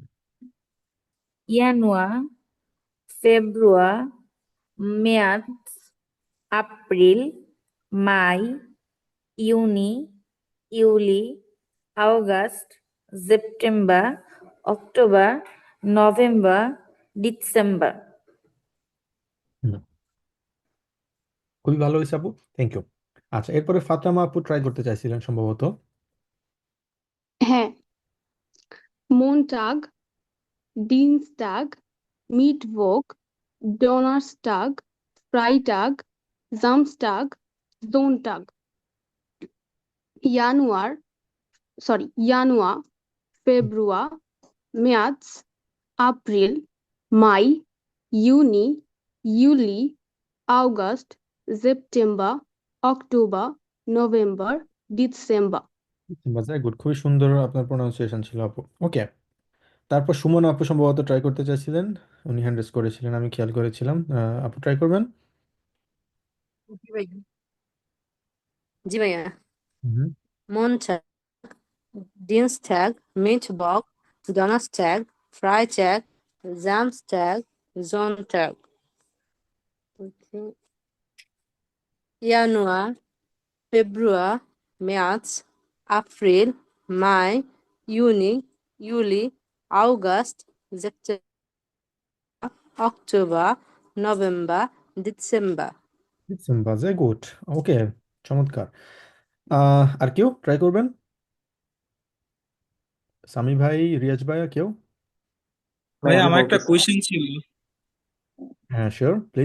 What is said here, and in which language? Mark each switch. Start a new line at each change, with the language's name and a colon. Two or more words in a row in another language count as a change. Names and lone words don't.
German: Januar, Februar, März, April, Mai, Juni, Juli, August, September, Oktober, November, Dezember.
Bangla: হুম, খুবই ভালো হয়েছে আপু,
English: thank you.
Bangla: আচ্ছা, এরপরে ফাতেমা আপু ট্রাই করতে চাইছিলেন সম্ভবত। হ্যাঁ।
German: Montag, Dienstag, Mittwoch, Donnerstag, Freitag, Samstag, Sonntag. Januar, Februar, März, April, Mai, Juni, Juli, August, September,
English: October, November, December.
Bangla: বাজার গুড, খুবই সুন্দর আপনার প্রোনাউন্সিয়েশন ছিল আপু। ওকে, তারপর সুমন আপু সম্ভবত ট্রাই করতে চাইছিলেন, উনি হ্যান্ড রেজ করেছিলেন, আমি খেয়াল করেছিলাম। আপু ট্রাই করবেন। জি ভাইয়া। জি ভাইয়া। হুম
German: Montag, Dienstag, Mittwoch, Donnerstag, Freitag, Samstag, Sonntag. Okay. Januar, Februar, März, April, Mai, Juni, Juli, August, September.
English: October, November, December.
Bangla: ডিসেম্বর, যে গুড। ওকে, চমৎকার। আর কেউ ট্রাই করবেন? সামি ভাই, রিয়াজ ভাই, আর কেউ? ভাই ভাই আমি আমার একটা বলতেছি। কোয়েশ্চেন ছিল। হ্যাঁ, শিওর, প্লিজ।